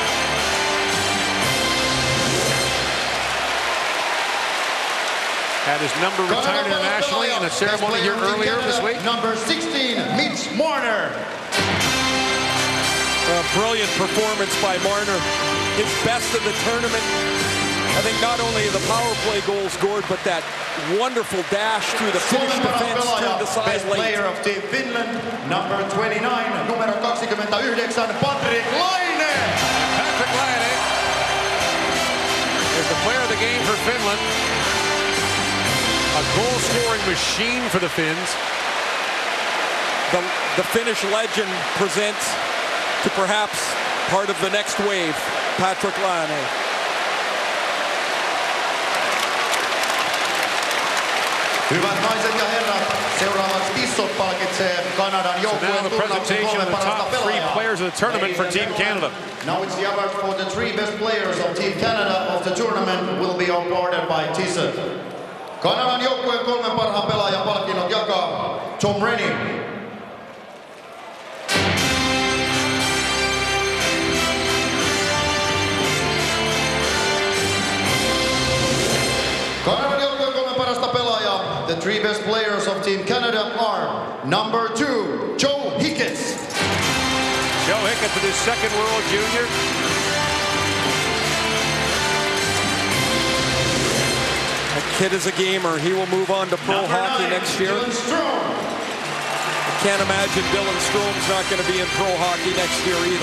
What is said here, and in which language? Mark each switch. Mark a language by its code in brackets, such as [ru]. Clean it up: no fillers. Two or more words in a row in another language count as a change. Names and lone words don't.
[en] Had his number retired internationally in a ceremony here earlier this week. Number 16, Mitch Marner. A brilliant performance by Marner. His best of the tournament. I think not only the power play goal scored, but that wonderful dash through the Finnish [fi] Suomen paras [en] defense [fi] pelaaja, [en] turned aside best late. player of Team Finland, number 29, [fi] numero 29, Patrik Laine. [en] Patrik Laine is the player of the game for Finland. A goal-scoring machine for the Finns. The Finnish legend presents to perhaps part of the next wave, Patrik Laine. [fi] Hyvät naiset ja herrat, seuraavaksi Tissot palkitsee Kanadan joukkueen [en] Now the presentation of the top three players of the tournament for Team Canada. Now it's the awards for the three best players of Team Canada of the tournament will be awarded by Tissot. [fi] Kanadan joukkueen 3 parhaan pelaajan palkinnot jakaa Tom Rennie. Kanadan joukkueen 3 parasta pelaajaa. [en] The three best players of Team Canada are number 2, Joe Hicketts. Joe Hicketts with his second World Junior. That kid is a gamer. He will move on to pro hockey next year. I can't imagine Dylan Strome's not going to be in pro hockey next year either.